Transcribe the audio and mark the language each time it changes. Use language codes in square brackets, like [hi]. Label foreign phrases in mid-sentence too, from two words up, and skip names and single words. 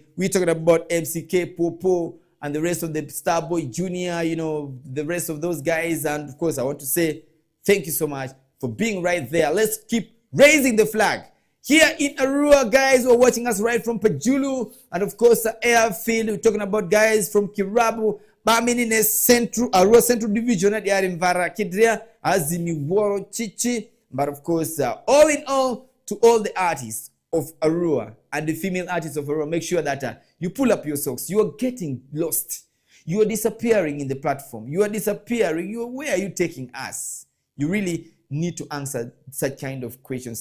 [en] We're talking about MCK, Popo, and the rest of the Starboy Junior, the rest of those guys. And of course, I want to say thank you so much for being right there. Let's keep raising the flag. Here in Arua, guys who are watching us right from Pajulu, and of course, Airfield. We're talking about guys from Kirabu, Baminine Central, Arua Central Division, at Yarimvara Kidria, Azimi Woro Chichi. But of course, all in all, to all the artists of Arua and the female artists of Arua, make sure that you pull up your socks. You are getting lost. You are disappearing in the platform. You are disappearing. Where are you taking us? You really need to answer such kind of questions.